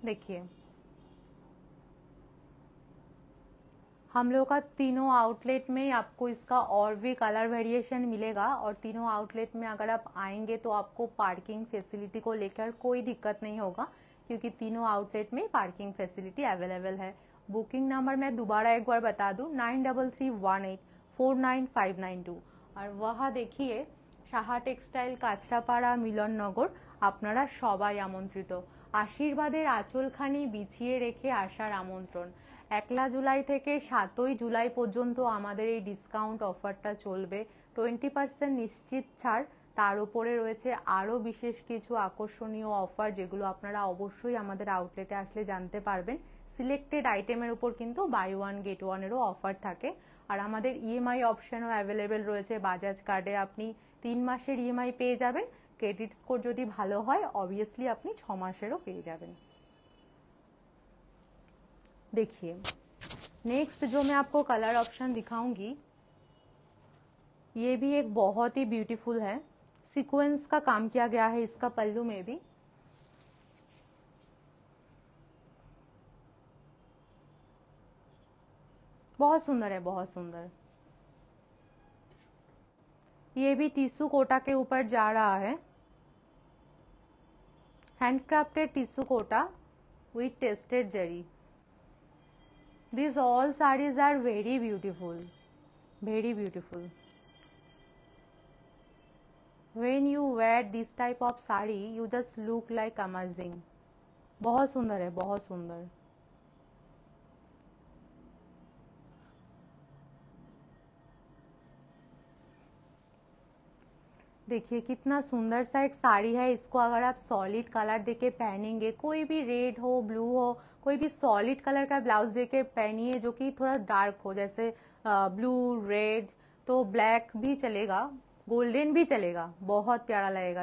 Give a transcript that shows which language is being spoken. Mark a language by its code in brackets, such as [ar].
[hi] देखिए हम लोग का तीनों आउटलेट में आपको इसका और भी कलर वेरिएशन मिलेगा और तीनों आउटलेट में अगर आप आएंगे तो आपको पार्किंग फैसिलिटी को लेकर कोई दिक्कत नहीं होगा, क्योंकि तीनों आउटलेट में पार्किंग फैसिलिटी अवेलेबल है। बुकिंग नंबर मैं दोबारा एक बार बता दूं, 9331849592। और वह देखिए [bn] সাহা টেক্সটাইল কাঁচরাপাড়া মিলননগর, আপনারা সবাই আমন্ত্রিত। আশীর্বাদের আঁচলখানি বিছিয়ে রেখে আসার আমন্ত্রণ। 1 জুলাই থেকে 7 জুলাই পর্যন্ত আমাদের এই ডিসকাউন্ট অফারটা চলবে। 20% নিশ্চিত ছাড়, তার উপরে রয়েছে আরও বিশেষ কিছু আকর্ষণীয় অফার, যেগুলো আপনারা অবশ্যই আমাদের আউটলেটে আসলে জানতে পারবেন। সিলেক্টেড আইটেমের উপর কিন্তু বাই ওয়ান গেট ওয়ানেরও অফার থাকে। আর আমাদের ইএমআই অপশনও অ্যাভেলেবেল রয়েছে। বাজাজ কার্ডে আপনি 3 মাসের ইএমআই পেয়ে যাবেন। ক্রেডিট স্কোর যদি ভালো হয় অবভিয়াসলি আপনি 6 মাসেরও পেয়ে যাবেন। [hi] देखिए नेक्स्ट जो मैं आपको कलर ऑप्शन दिखाऊंगी ये भी एक बहुत ही ब्यूटीफुल है। सीक्वेंस का काम किया गया है इसका पल्लू में भी। बहुत सुंदर है, बहुत सुंदर। ये भी टिश्यू कोटा के ऊपर जा रहा है, handcrafted tissue Kota with tested zari. [en] These all sarees are very beautiful, very beautiful. When you wear this type of saree, you just look like amazing. [hi] बहुत सुंदर है, बहुत सुंदर। देखिए कितना सुंदर सा एक साड़ी है। इसको अगर आप सॉलिड कलर देके पहनेंगे, कोई भी रेड हो, ब्लू हो, कोई भी सॉलिड कलर का ब्लाउज देके पहनिए जो कि थोड़ा डार्क हो, जैसे ब्लू, रेड, तो ब्लैक भी चलेगा, गोल्डन भी चलेगा, बहुत प्यारा लगेगा।